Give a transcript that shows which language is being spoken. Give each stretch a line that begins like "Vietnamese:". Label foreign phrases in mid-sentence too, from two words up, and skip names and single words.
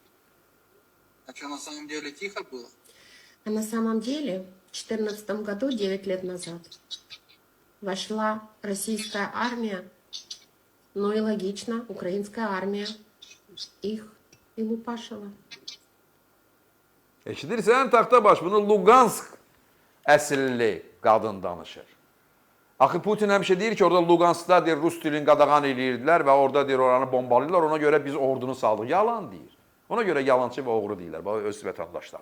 Russian: А что, на самом деле тихо было? А на самом деле, в 2014 году, 9 лет назад, вошла российская армия, ну и логично, украинская армия их и лупашила.
Azerbaijani: Eşidirsən, Taxtabaş, bunu Lugansk əsilli qadın danışır. Axı Putin həmişə deyir ki, orada Luganskda deyir, Rus dilini qadağan edirdilər və orada deyir, oranı bombalayırlar, ona görə biz ordunu saldıq. Yalan deyir. Ona görə yalancı və oğru deyirlər, öz vətəndaşları.